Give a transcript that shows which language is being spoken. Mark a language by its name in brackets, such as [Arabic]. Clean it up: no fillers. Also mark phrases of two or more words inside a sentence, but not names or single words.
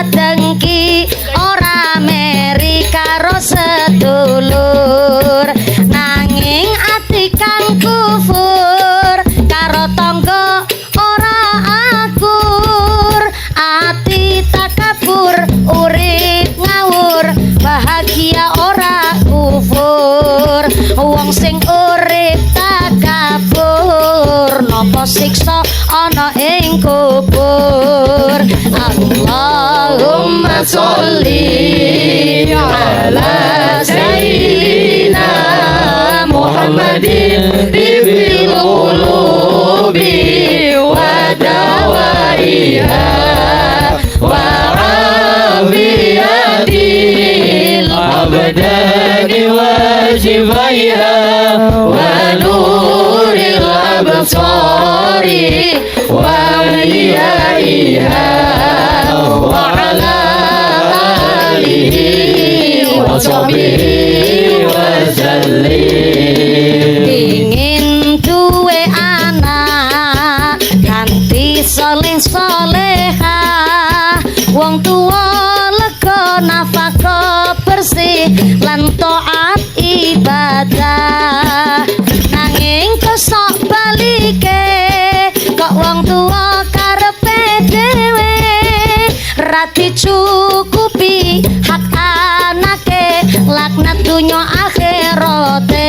[Javanese] dengki, ora meri karo sedulur, nanging ati kang kufur karo tangga ora akur, ati takabur urip ngawur, bahagia ora kufur, wong sing urip takabur napa siksa ana ing kubur. [Arabic] اللهم صل على سيدنا محمد طب القلوب و دوائها و عافية الأبدان و شفائها و نور الأبصار و ضيائها و على آله و صحبه و سلم. [Javanese] Pingin duwe anak kanthi saleh soleha, wong tuwa lega nafkah bersih lan taat ibadah, nanging kesok balike kok wong tuwa karepe dhewe ra dicukupi hak anake, laknat dunya akhirate.